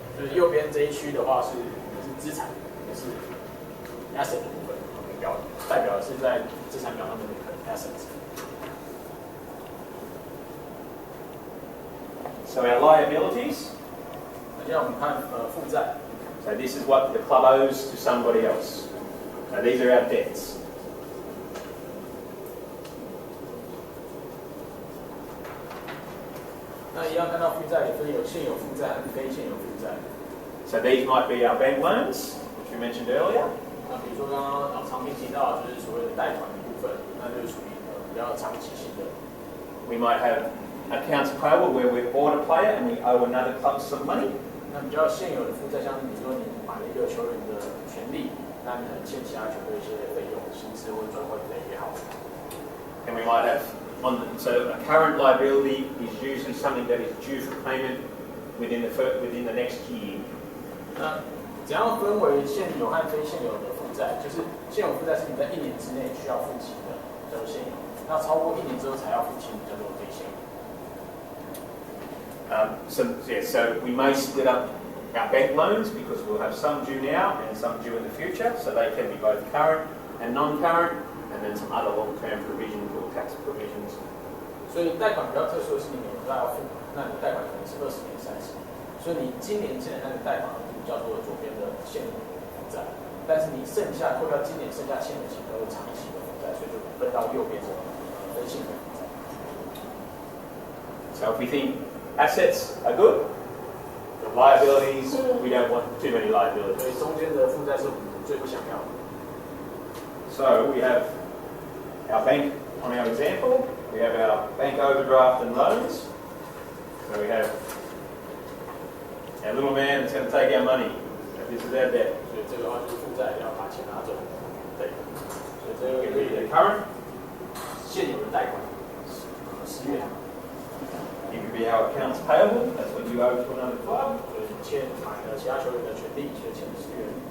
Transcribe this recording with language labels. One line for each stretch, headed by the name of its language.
Chinese: 就是右边这一区的话是资产，也是 asset 的部分，代表的是在资产表上面的 assets。
English: So our liabilities.
Chinese: 那接下来我们看负债。
English: So this is what the club owes to somebody else. So these are our debts.
Chinese: 那一样看到负债也分有现有负债和非现有负债。
English: So these might be our bank loans, which we mentioned earlier.
Chinese: 那比如说刚刚常平提到，就是所谓的贷款的部分，那就是属于比较长期性的。
English: We might have accounts payable where we bought a player and we owe another club some money.
Chinese: 那比较现有的负债，像比如说你买了一个球员的权利，那你可能欠其他球队一些费用，薪资或转会费也好。
English: And we might have so a current liability is usually something that is due for payment within the next year.
Chinese: 那怎样分为现有和非现有的负债？就是现有负债是你在1年之内需要付清的，叫做现有；那超过1年之后才要付清，叫做非现有。
English: So we may split up our bank loans because we'll have some due now and some due in the future. So they can be both current and non-current, and then some other long-term provisions or tax provisions.
Chinese: 所以贷款比较特殊的是，你每年都要付，那你贷款可能是20年、30年，所以你今年欠的那个贷款叫做左边的现有负债，但是你剩下扣掉今年剩下欠的钱都是长期的负债，所以就分到右边的非现有负债。
English: So if we think assets are good, the liabilities, we don't want too many liabilities.
Chinese: 所以中间的负债是我们最不想要的。
English: So we have our bank on our example, we have our bank overdraft and loans. So we have our little man that's going to take our money. This is our debt.
Chinese: 所以这个话就是负债要把钱拿走，对。所以这个
English: It could be the current,
Chinese: 现有的贷款，10月。
English: it could be our accounts payable, that's what you owe to another club.
Chinese: 所以欠买了其他球员的权利，所以欠10月。